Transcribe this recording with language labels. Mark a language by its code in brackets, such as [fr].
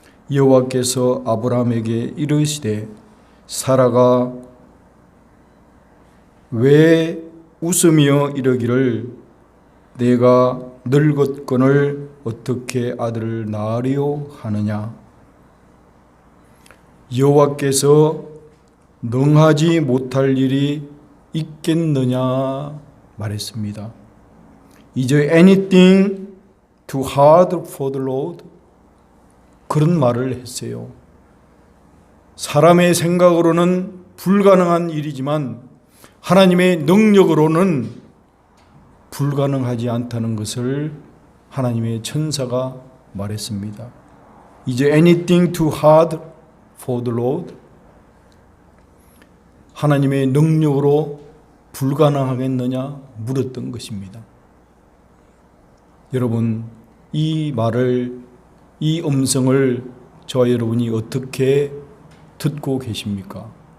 [ko] 여호와께서 아브라함에게 이르시되 사라가 왜 웃으며 이르기를 내가 늙었거늘 어떻게 아들을 낳으리요 하느냐? 여호와께서 능하지 못할 일이 있겠느냐 말했습니다. [en] Is there anything too hard for the Lord? [ko] 그런 말을 했어요. 사람의 생각으로는 불가능한 일이지만 하나님의 능력으로는 불가능하지 않다는 것을 하나님의 천사가 말했습니다. [en] Is there anything too hard for the Lord? [ko] 하나님의 능력으로 불가능하겠느냐 물었던 것입니다. 여러분, 이 말을, 이 음성을 저와 여러분이 어떻게 듣고 계십니까?